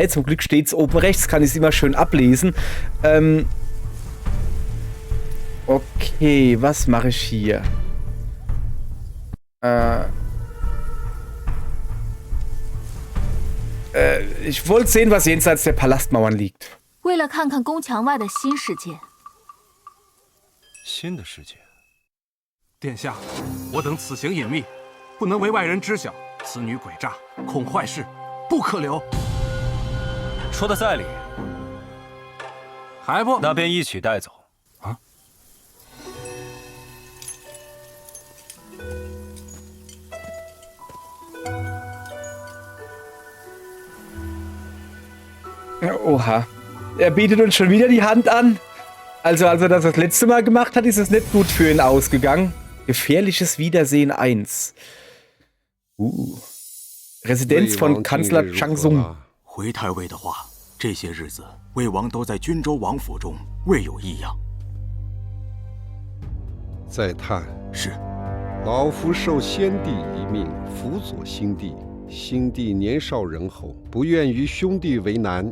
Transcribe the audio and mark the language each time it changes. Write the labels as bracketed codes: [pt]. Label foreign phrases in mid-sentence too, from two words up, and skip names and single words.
[de] Zum Glück steht's oben rechts, kann ich es immer schön ablesen. Okay, was mache ich hier? Ich wollte sehen, was jenseits der Palastmauern liegt. [zh] 为了看看宫墙外的新世界。新的世界。殿下，我等此行隐秘，不能为外人知晓。此女诡诈，恐坏事，不可留。说的在理。还不？那便一起带走。啊？ [de] Oha. Er bietet uns schon wieder die Hand an. Also, als er das letzte Mal gemacht hat, ist es nicht gut für ihn ausgegangen. Gefährliches Wiedersehen 1. Residenz von Kanzler Chang Sung. [zh] 回太尉的话，这些日子魏王都在军州王府中，未有异样。再探是，老夫受先帝遗命，辅佐新帝。新帝年少仁厚，不愿与兄弟为难。